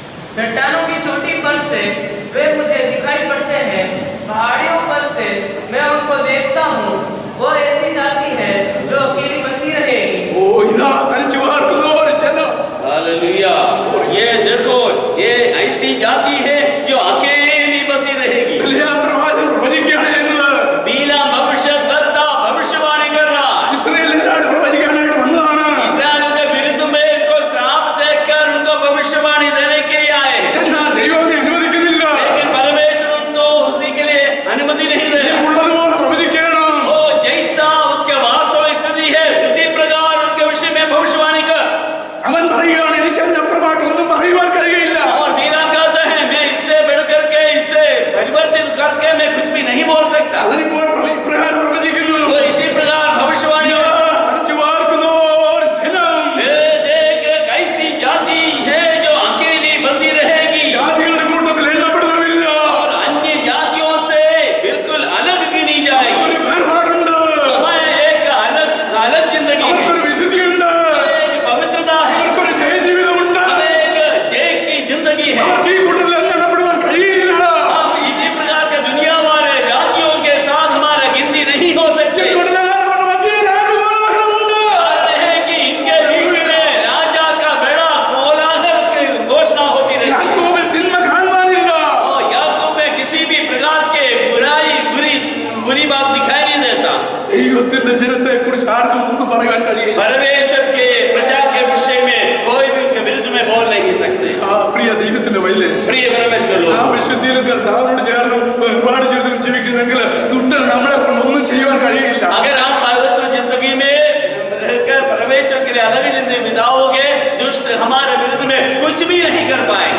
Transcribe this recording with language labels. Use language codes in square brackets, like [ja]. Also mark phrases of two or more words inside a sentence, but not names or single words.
[hi] चट्टानों की चोटी पर से वे मुझे दिखाई पड़ते हैं, पहाड़ियों पर से मैं उनको देखता हूँ। वो ऐसी जाति है जो अकेली बसी रहेगी। [ml] ഓ ഇതാ തനിച്ചു പാർക്കുന്ന ഒരു ജനം. [hi] हालेलुया। ये देखो, ये ऐसी जाति है जो अकेली बसी रहेगी। [ml] ബിലയാം പ്രവാചകൻ പ്രവചിക്കുകയാണ് ചെയ്യുന്നത്. [hi] बिलाम भविष्यद्वक्ता भविष्यवाणी कर रहा है। [ml] ഇസ്രായേലിനോട് പ്രവചിക്കാനായിട്ട് വന്നതാണ്. [hi] इस्राएलियों के विरुद्ध में इनको श्राप देकर उनको भविष्यवाणी देने के लिए आए, [ml] എന്നാൽ ദൈവം അവനെ അനുവദിക്കുന്നില്ല. [hi] लेकिन परमेश्वर उनको उसी के लिए अनुमति नहीं दे रहा। [ml] ഉള്ളതുപോലെ പ്രവചിക്കണം. [hi] वो जैसा उसके वास्तविक स्थिति है उसी प्रकार उनके विषय में भविष्यवाणी कर। [ml] അവൻ പറയുകയാണ് എനിക്ക് അതിനപ്പുറമായിട്ട് ഒന്നും പറയുവാൻ കഴിയില്ല. [hi] और बिलाम कहता है मैं इससे बढ़ करके इससे परिवर्तित करके मैं कुछ भी नहीं बोल सकता। [ml] അതിനിപ്പോൾ ഇപ്രകാരം പ്രവചിക്കുന്നു. [hi] वो इसी प्रकार भविष्यवाणी [ml] ഇതാ തനിച്ചു പാർക്കുന്ന ഒരു ജനം. [hi] ये देख एक ऐसी जाति है जो अकेली बसी रहेगी [ml] ജാതികളുടെ കൂട്ടത്തിൽ എണ്ണപ്പെടുന്നവരില്ല. [hi] और अन्य जातियों से बिल्कुल अलग गिनी जाएगी। [ml] ഒരു വേർപാടുണ്ട്. [hi] हमें एक अलग जिंदगी है, [ml] അവർക്കൊരു വിശുദ്ധിയുണ്ട്. [hi] एक पवित्रता है, [ml] അവർക്കൊരു ജയജീവിതമുണ്ട്. [hi] हमें एक जय की जिंदगी है। [ml] അവർക്ക് ഈ കൂട്ടത്തിൽ എണ്ണപ്പെടുവാൻ കഴിയില്ല. [hi] हम इसी प्रकार के दुनिया वाले जातियों के साथ हमारा गिनती नहीं हो सकती। [ml] എന്തുകൊണ്ടെന്നാൽ അവരുടെ മധ്യേ രാജകുമാരങ്ങളുണ്ട്. [hi] है कि इनके बीच में राजा का बड़ा कोलाहल की घोषणा होती रहती है। [ml] യാക്കോബിൽ തിന്മ കാണുവാനില്ല. [hi] और याकूब में किसी भी प्रकार के बुरी बात दिखाई नहीं देता। [ml] ദൈവത്തിന്റെ ജനത്തെ കുറിച്ച് ആർക്കും ഒന്നും പറയാൻ കഴിയില്ല. [hi] परमेश्वर के प्रजा के विषय में कोई भी उनके विरुद्ध में बोल नहीं सकते। [ml] ആ പ്രിയ ദൈവത്തിന്റെ വഴിയില് [hi] प्रिय परमेश्वर ആ लोग, [ml] വിശുദ്ധിയിലും കർത്താവിനോട് ചേർന്ന് ഒരുപാട് ജീവിതത്തിൽ ജീവിക്കുന്നെങ്കിൽ ദുഷ്ടൻ നമ്മളെ കൊണ്ട് ഒന്നും ചെയ്യുവാൻ കഴിയില്ല. [hi] अगर आप पवित्र जिंदगी में रहकर परमेश्वर के लिए अलग जिंदगी बिताओगे, दुष्ट हमारे विरुद्ध में कुछ भी नहीं कर पाएंगे।